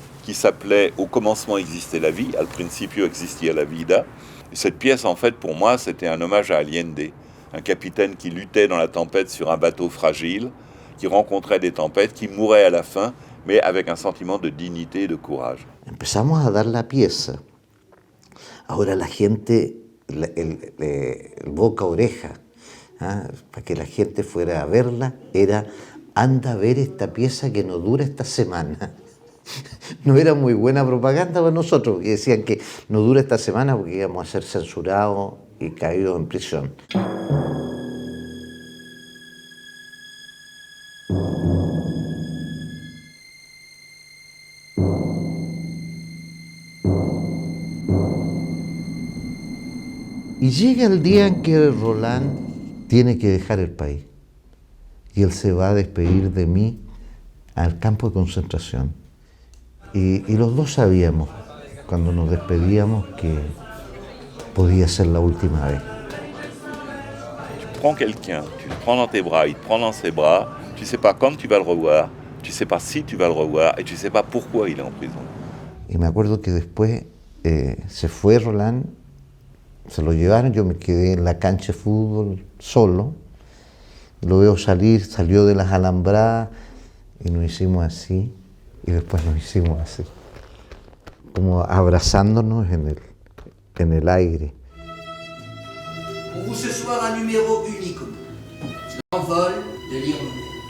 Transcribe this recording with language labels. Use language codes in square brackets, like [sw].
[fr] qui s'appelait « Au commencement existait la vie », « [es] Al principio existia la vida ». [fr] Et cette pièce, en fait, pour moi, c'était un hommage à Allende, un capitaine qui luttait dans la tempête sur un bateau fragile, qui rencontrait des tempêtes, qui mourait à la fin, mais avec un sentiment de dignité et de courage. [es] Empezamos a dar la pieza. Ahora la gente, el boca a oreja, para que la gente fuera a verla, era anda a ver esta pieza que no dura esta semana. No era muy buena propaganda para nosotros, y decían que no dura esta semana porque íbamos a ser censurados y caídos en prisión. Y llega el día en que Roland tiene que dejar el país. Y él se va a despedir de mí al campo de concentración. Y los dos sabíamos, cuando nos despedíamos, que podía ser la última vez. [fr] Tu prends quelqu'un, tu le prends dans tes bras, il te prend dans ses bras, tu ne sais pas quand tu vas le revoir, tu ne sais pas si tu vas le revoir, et tu ne sais pas pourquoi il est en prison. [es] Y me acuerdo que después se fue Roland, se lo llevaron, yo me quedé en la cancha de fútbol solo, lo veo salir, salió de las alambradas y nos hicimos así, y después nos hicimos así, como abrazándonos en el aire. [fr] Pour vous ce soir un numéro unique, l'envol de l'Irlande.